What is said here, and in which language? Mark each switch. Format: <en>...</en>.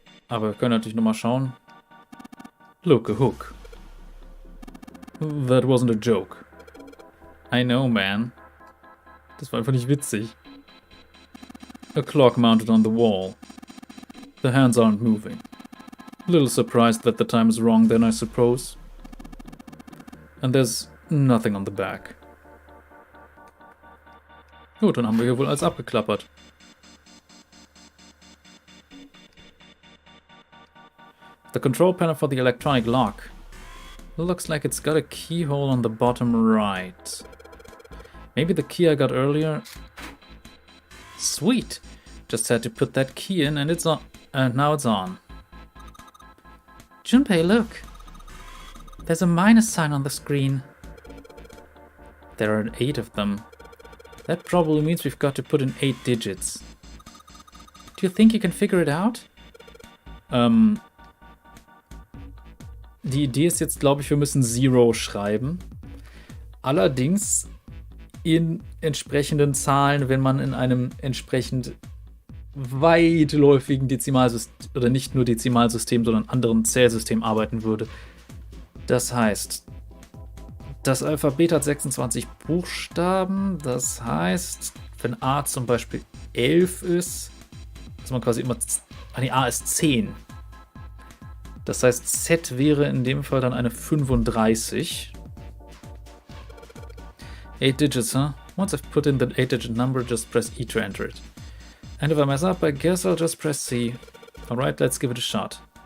<de>Aber wir können natürlich nochmal schauen.</de> <en>Look, a hook. That wasn't a joke. I know, man.</en> <de>Das war einfach nicht witzig.</de> <en>A clock mounted on the wall. The hands aren't moving. A little surprised that the time is wrong then, I suppose. And there's nothing on the back.</en> <de>Gut, dann haben wir hier wohl alles abgeklappert.</de> <en>The control panel for the electronic lock. Looks like it's got a keyhole on the bottom right. Maybe the key I got earlier. Sweet! Just had to put that key in and it's on. And now it's on. Junpei, look! There's a minus sign on the screen. There are 8 of them. That probably means we've got to put in 8 digits. Do you think you can figure it out?</en> <de>Die Idee ist jetzt, glaube ich, wir müssen 0 schreiben. Allerdings in entsprechenden Zahlen, wenn man in einem entsprechend weitläufigen Dezimalsystem, oder nicht nur Dezimalsystem, sondern anderen Zählsystem arbeiten würde. Das heißt, das Alphabet hat 26 Buchstaben. Das heißt, wenn A zum Beispiel 11 ist, ist man quasi immer... A ist 10. Das heißt, Z wäre in dem Fall dann eine 35.</de> <en>8 digits, huh? Once I've put in the 8-digit number, just press E to enter it. And if I mess up, I guess I'll just press C. Alright, let's give it a shot.</en>